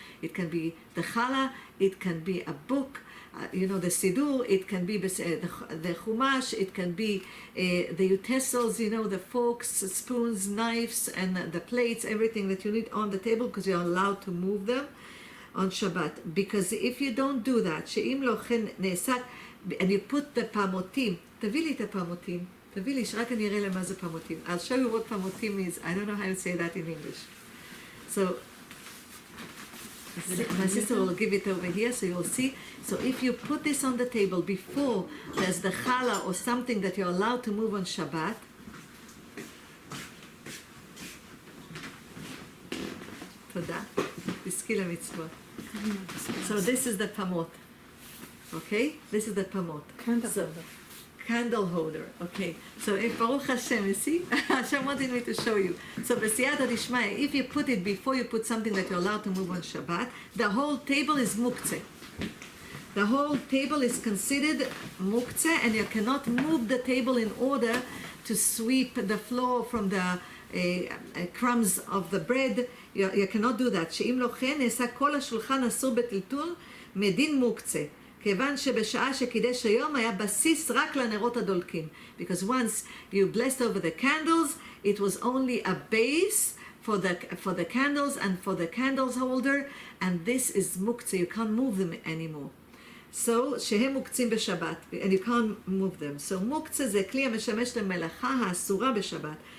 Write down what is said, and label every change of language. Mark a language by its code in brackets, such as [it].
[en] It can be the challah, it can be a book, you know, the siddur, it can be the chumash, it can be the utensils, you know, the forks, spoons, knives, and the plates, everything that you need on the table, because you're allowed to move them. on Shabbat. Because if you don't do that, [he] שאם לא כן נעשה, [en] and you put the pamotim, [he] תביא לי את הפמוטים, תביא לי, שרק אני אראה למה זה פמוטים. [en] I'll show you what pamotim is. I don't know how to say that in English. So, my sister will give it over here so you'll see. So if you put this on the table before there's the challah or something that you're allowed to move on Shabbat, תודה. [he] תזכי למצוות. [en] So this is the pamot. Okay? This is the pamot. Candle holder. Okay. So if Baruch Hashem, you see? Hashem wanted me to show you. So b'siyata dishmaya, if you put it before you put something that you're allowed to move on Shabbat, the whole table is muktzeh. The whole table is considered muktzeh, and you cannot move the table in order to sweep the floor from the crumbs of the bread. You cannot do that. [he] שאם לא כן, נעשה כל השולחן אסור בטלטול מדין מוקצה. כיוון שבשעה שקידש היום היה בסיס רק לנרות הדולקים. [en] Because once you blessed over the candles, it was only a base for the candles and for the candles holder, and this is muktzeh. You can't move them anymore. So, [he] שהם מוקצים בשבת, [en] and you can't move them. [he] So, מוקצה זה כלי המשמש למלאכה האסורה בשבת.